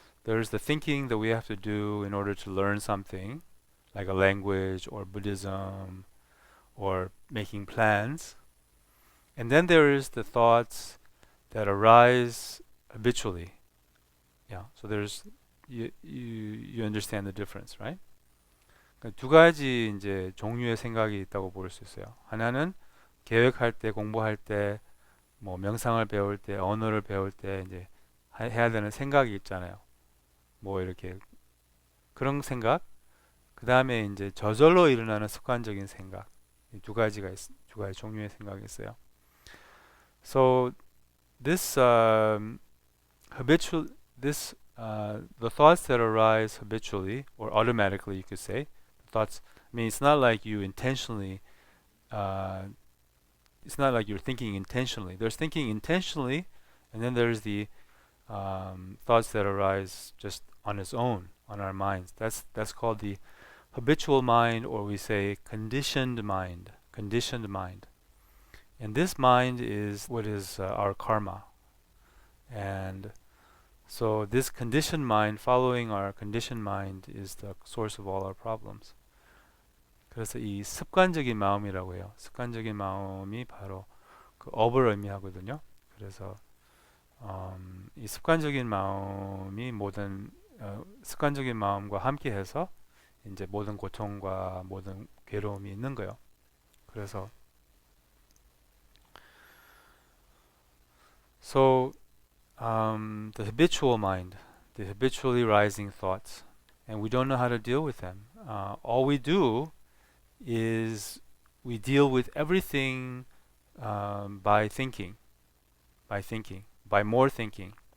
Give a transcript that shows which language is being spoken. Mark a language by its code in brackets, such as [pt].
[en] There's the thinking that we have to do in order to learn something, like a language or Buddhism, or making plans. And then there is the thoughts that arise habitually. Yeah. So there's you understand the difference, right? [ko] 그러니까 두 가지 이제 종류의 생각이 있다고 볼 수 있어요. 하나는 계획할 때, 공부할 때, 뭐 명상을 배울 때, 언어를 배울 때 이제 해야 되는 생각이 있잖아요. 뭐 이렇게 그런 생각. 그 다음에 이제 저절로 일어나는 습관적인 생각. 이 두 가지 종류의 생각이 있어요. [en] So this the thoughts that arise habitually or automatically, you could say, thoughts. I mean, it's not like you intentionally. It's not like you're thinking intentionally. There's thinking intentionally, and then there's the thoughts that arise just on its own, on our minds. That's called the habitual mind, or we say conditioned mind. Conditioned mind. And this mind is what is our karma. And so this conditioned mind, following our conditioned mind, is the source of all our problems. [ko] 그래서 이 습관적인 마음이라고 해요. 습관적인 마음이 바로 그 업을 의미하거든요. 그래서 이 습관적인 마음이 습관적인 마음과 함께해서 이제 모든 고통과 모든 괴로움이 있는 거예요. 그래서 [en] so the habitual mind, the habitually rising thoughts, and we don't know how to deal with them. All we do is we deal with everything by thinking, by more thinking.